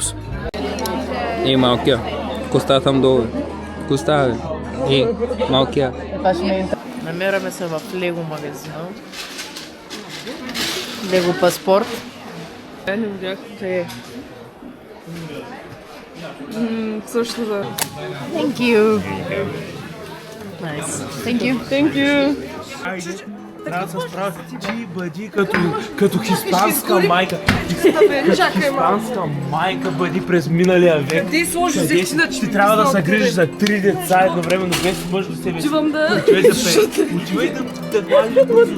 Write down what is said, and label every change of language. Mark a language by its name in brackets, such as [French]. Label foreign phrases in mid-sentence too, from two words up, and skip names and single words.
[Bulgarian] И малкия. Коста там долу. Коста, бе. И малкия. Намираме се в Лего магазина. Лего паспорт. Не видях. Те. Също да. [English] Thank you. Nice. Thank you. Thank you. [Bulgarian] Трябва да се справя. Ти бъди като хиспанска майка. Чакай, Хиспанска майка бъди през миналия век. Ти сложи зехтина, че Ти трябва да се грижиш за 3 деца едновременно, без мъж до себе си. Отивам да... Отивай да мажеш бързо.